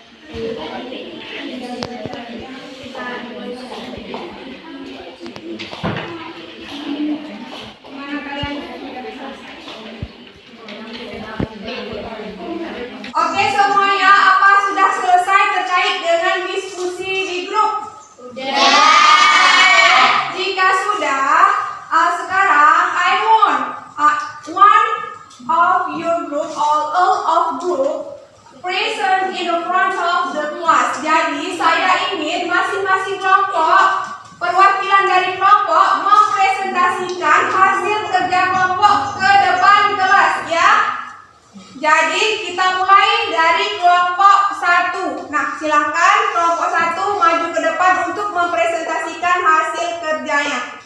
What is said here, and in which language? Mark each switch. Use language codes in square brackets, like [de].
[id] Gimana kalian sudah selesai? Oke semuanya, apa sudah selesai terkait dengan diskusi di grup? Jika sudah, sekarang [en] I want one of your group or all of group present in the front of the class. [id] Jadi saya ingin masing-masing kelompok, perwakilan dari kelompok mempresentasikan hasil kerja kelompok ke depan kelas ya. Jadi kita mulai dari kelompok 1. Nah, silakan kelompok 1 maju ke depan untuk mempresentasikan hasil kerjanya.